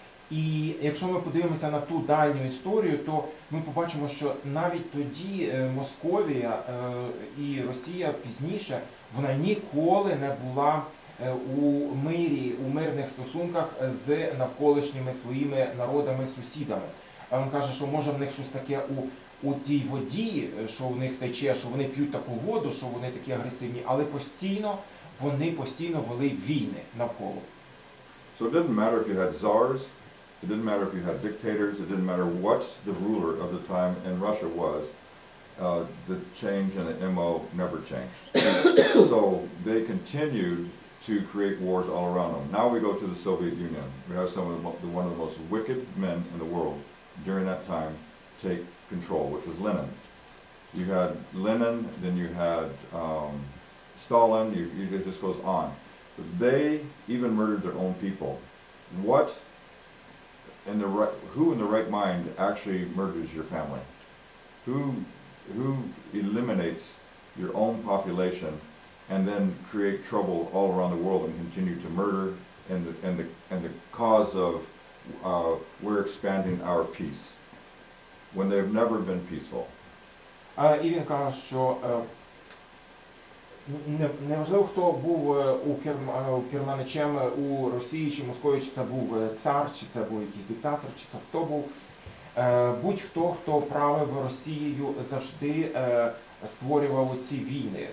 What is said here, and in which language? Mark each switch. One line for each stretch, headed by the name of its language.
Ukrainian: І якщо ми подивимося на ту дальню історію, то ми побачимо, що навіть тоді Московія і Росія пізніше, вона ніколи не була у мирі, у мирних стосунках з навколишніми своїми народами, сусідами. Він каже, що може в них щось таке у тій воді, що в них тече, що вони п'ють таку воду, що вони такі агресивні, але вони постійно вели війни навколо.
English: So it didn't matter if you had czars, it didn't matter if you had dictators, it didn't matter what the ruler of the time in Russia was, the change in the MO never changed. So they continued to create wars all around them. Now we go to the Soviet Union. We have one of the most wicked men in the world during that time take control, which was Lenin. You had Lenin, then you had Stalin, it just goes on. They even murdered their own people. Who in the right mind actually murders your family? Who eliminates your own population and then create trouble all around the world and continue to murder and the cause of we're expanding our peace when they've never been peaceful?
Ukrainian: І він каже, що неважливо, хто був керманичем у Росії чи Московії, чи це був цар, чи це був якийсь диктатор, чи це хто був. Будь-хто, хто правив Росією, завжди створював ці війни.